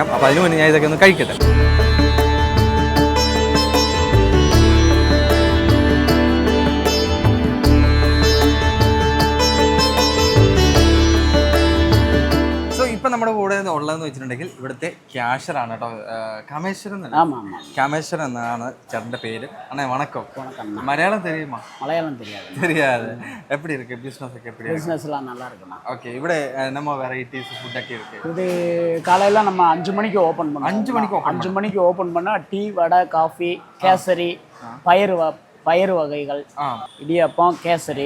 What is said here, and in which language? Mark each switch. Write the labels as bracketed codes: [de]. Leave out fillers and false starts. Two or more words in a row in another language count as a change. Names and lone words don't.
[ml] അപ്പോൾ അതിന് മുന്നേ ഞാൻ ഇതൊക്കെ ഒന്ന് കഴിക്കട്ടെ. ഇപ്പം നമ്മുടെ കൂടെ ഉള്ളതെന്ന് വെച്ചിട്ടുണ്ടെങ്കിൽ ഇവിടുത്തെ ക്യാഷറാണ് കേട്ടോ. കാമേശ്വരൻ കാമേശ്വരൻ എന്നാണ് ചേട്ടൻ്റെ പേര്. [ta] அண்ணே வணக்கம். மலையாளம் தெரியுமா? மலையாளம் தெரியாது. எப்படி இருக்கு பிசினஸ் ഒക്കെ எப்படி? பிசினஸ்லாம் நல்லா இருக்குண்ணா. ஓகே, ഇവിടെ நம்ம வெரைட்டிஸ் ஃபுட் ഒക്കെ இருக்கு. இது காலையில நம்ம 5 மணிக்கு ஓபன் பண்ணுவோம். 5 மணிக்கு ஓபன் பண்ணா டீ, வடை, காஃபி, கேசரி, பயிறு வகைகள், இடியாப்பம், கேசரி